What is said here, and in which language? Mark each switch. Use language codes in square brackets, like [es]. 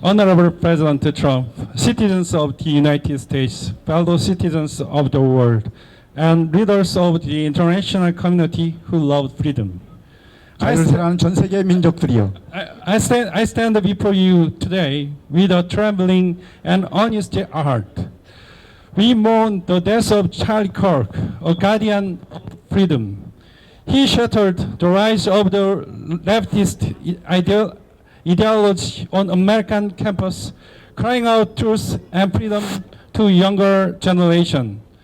[en] Honorable President Trump, citizens of the United States, fellow citizens of the world, and leaders of the international community who love freedom. [ko] 자유를 사랑하는 전 세계 민족들이요. [en] I stand before you today with a trembling and honest heart. We mourn the death of Charlie Kirk, a guardian of freedom. He shattered the rise of the leftist ideology on American campus, crying out truth and freedom to younger generation.